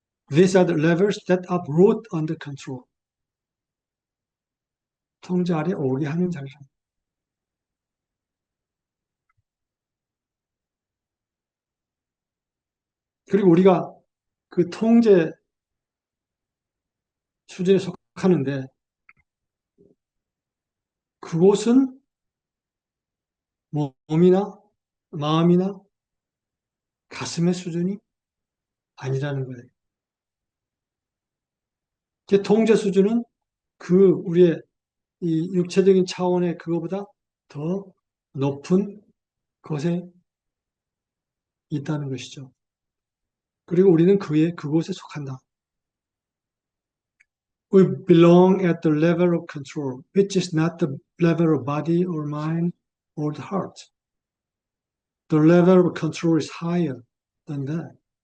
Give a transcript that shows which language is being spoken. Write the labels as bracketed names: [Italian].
[English] These are the levels that are brought under control. [Korean] 통제 아래 오게 하는 자리라. 그리고 우리가 그 통제 수준에 속하는데 그곳은 몸이나 마음이나 가슴의 수준이 아니라는 거예요. 제 통제 수준은 그 우리의 이 육체적인 차원의 그거보다 더 높은 것에 있다는 것이죠. 그리고 우리는 그곳에 속한다. [English] We belong at the level of control, which is not the level of body or mind or the heart. The level of control is higher than that.